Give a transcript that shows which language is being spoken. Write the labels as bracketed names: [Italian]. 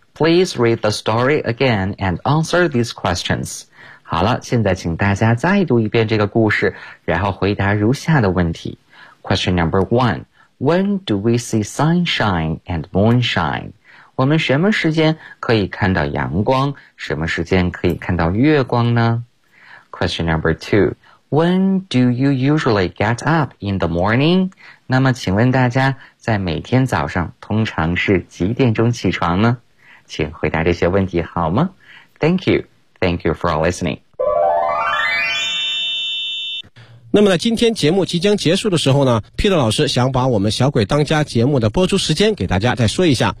[English] Please read the story again and answer these questions. [Chinese] 好了，现在请大家再读一遍这个故事，然后回答如下的问题。 [English] Question number one. When do we see sunshine and moonshine? [Chinese] 我们什么时间可以看到阳光，什么时间可以看到月光呢？ [English] Question number two. When do you usually get up in the morning? [Chinese] 那么请问大家在每天早上通常是几点钟起床呢？请回答这些问题好吗？ [English] Thank you. Thank you for listening. [Chinese] 那么在今天节目即将结束的时候呢， Peter 老师想把我们小鬼当家节目的播出时间给大家再说一下。